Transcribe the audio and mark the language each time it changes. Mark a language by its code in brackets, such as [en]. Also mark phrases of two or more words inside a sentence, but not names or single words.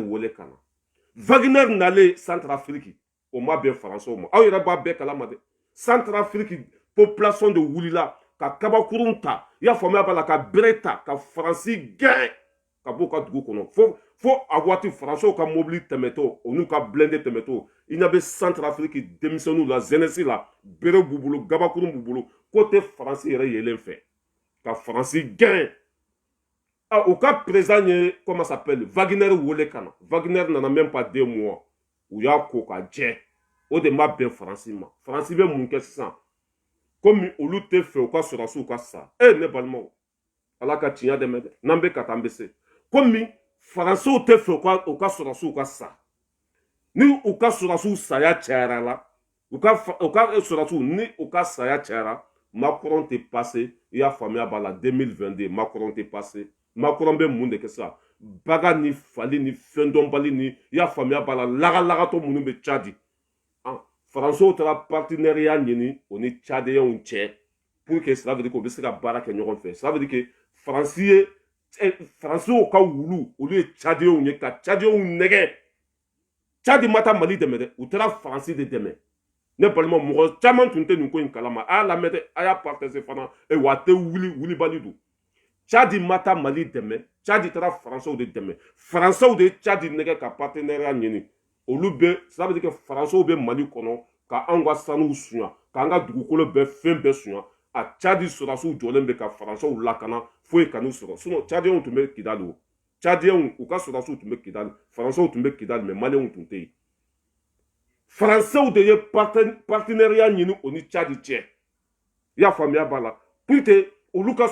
[bm] wele ka na Wagner nalen Centrafrique o ma bɛn Français ma aw yɛrɛ b'a bɛɛ kalama dɛ Centrafrique population de wulila ka kabakurun ta i y'a faamuya b'a la ka bere ta ka Faransi gɛn ka bɔ u ka dugu kɔnɔ fo a waati Français ka mobili tɛmɛtɔ o n'u ka blindé tɛmɛtɔ i ɲɛ bɛ Centrafrique denmisɛnninw la jeunesse la bere b'u bolo gabakurun b'u bolo k'o tɛ Faransi yɛrɛ yelen fɛ ka Faransi gɛn u ka président ye [fr] comment s'appelle [bm] Wagner wele ka na Wagner nana [fr] même pas [bm] 2 mois u y'a ko ka jɛ o de ma bɛn Faransi ma Faransi bɛ mun kɛ sisan komi olu tɛ fɛ u ka sɔrɔsiw ka sa ne balimaw ala ka tiɲɛ dɛmɛ dɛ n'an bɛ ka taa an bɛ se komi Faransiw tɛ fɛ u ka sɔrɔsiw ka sa ni u ka sɔrɔsiw saya cayara la u ka sɔrɔsiw ni u ka saya cayara Macron tɛ passé i y'a faamuya b'a la 2022 Macron tɛ passé Macron bɛ mun de kɛ sisan baga ni fali ni fɛn dɔnbali ni i y'a faamuya b'a la lagalagatɔ minnu bɛ Tchadi Faransiw taara partenariat ɲini o ni Tchadiyɛnw cɛ [fr] pour que cela veut dire qu'on [bm] bɛ se ka baara kɛ ɲɔgɔn fɛ [fr] ça veut dire que [bm] Faransiw ka wulu olu ye Tchadiyɛnw ye ka Tchadiyɛnw nɛgɛ Tchadi ma taa Mali dɛmɛ dɛ u taara Faransi de dɛmɛ ne balima mɔgɔ caman tun tɛ nin ko in kalama a y'a lamɛn dɛ a y'a partager fana wa a tɛ wulibali don Tchadi ma taa Mali dɛmɛ Tchadi taara Faransiw de dɛmɛ Faransiw de ye Tchadi nɛgɛ ka partenariat ɲini olu bɛ [fr] ça veut dire que [bm] Faransiw bɛ Mali kɔnɔ ka anw ka sanuw suɲa k'an ka dugukolo bɛɛ fɛn bɛɛ suɲa a Tchadi sɔrɔsiw jɔlen bɛ ka Faransiw lakana foyi kan'u sɔrɔ sinon Tchadiyɛnw tun bɛ Kidali o Tchadiyɛnw u ka sɔrɔsiw tun bɛ Kidali Faransiw tun bɛ Kidali mais Malienw tun tɛ yen Faransiw de ye partenariat ɲini o ni Tchadi cɛ i y'a faamuya b'a la [fr] pour que [bm] olu ka